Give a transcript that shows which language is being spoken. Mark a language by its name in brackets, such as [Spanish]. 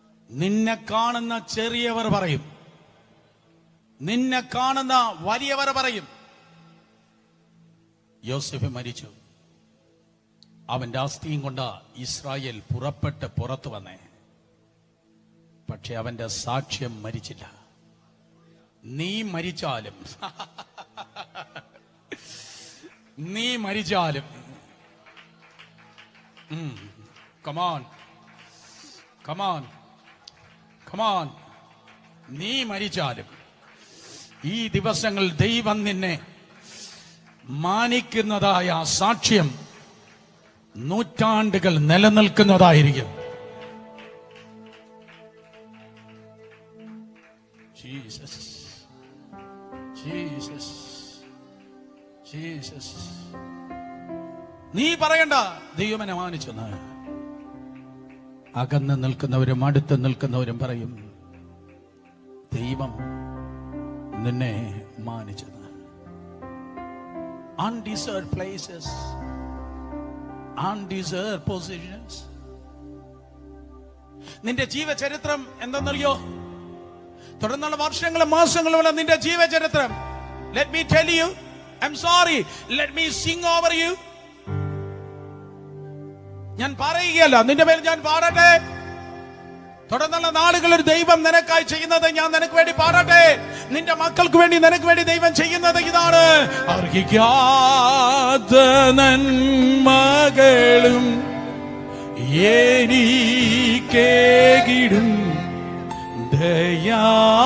[Malayalam] നിന്നെ കാണുന്ന ചെറിയവർ പറയും, നിന്നെ കാണുന്ന വലിയവർ പറയും. യോസേഫ് മരിച്ചു, അവന്റെ അസ്ഥിയും കൊണ്ട് ഇസ്രായേൽ പുറപ്പെട്ട് പുറത്തു വന്നേ. പക്ഷെ അവന്റെ സാക്ഷ്യം മരിച്ചില്ല. നീ മരിച്ചാലും നീ മരിച്ചാലും [English] come on, come on, come on. [Malayalam] നീ മരിച്ചാലും ഈ ദിവസങ്ങൾ ദൈവം നിന്നെ മാനിക്കുന്നതായ സാക്ഷ്യം നൂറ്റാണ്ടുകൾ നിലനിൽക്കുന്നതായിരിക്കും. Jesus, Jesus, Jesus. നീ പറയണ്ട ദൈവം എന്നെ മാനിച്ചെന്ന്. അകന്ന് നിൽക്കുന്നവരും അടുത്ത് നിൽക്കുന്നവരും പറയും ദൈവം നിന്നെ മാനിച്ചെന്ന്. [English] Undeserved places, undeserved positions. [Malayalam] നിന്റെ ജീവചരിത്രം എന്തെന്നറിയോ? തുടർന്നുള്ള വർഷങ്ങളും മാസങ്ങളും നിന്റെ ജീവചരിത്രം. [English] Let me tell you, I'm sorry, let me sing over you. [Malayalam] ഞാൻ പറയുകയല്ല, നിന്റെ പേര് ഞാൻ പാടട്ടെ. തുടർന്നുള്ള നാളുകളിൽ ദൈവം നിനക്കായി ചെയ്യുന്നത് ഞാൻ നിനക്ക് വേണ്ടി പാടട്ടെ. നിന്റെ മക്കൾക്ക് വേണ്ടി നിനക്ക് വേണ്ടി ദൈവം ചെയ്യുന്നത് ഇതാണ്. അർഹിക്കാത്ത നന്മകളും എനിക്കേകിടും ദയാനിധേ.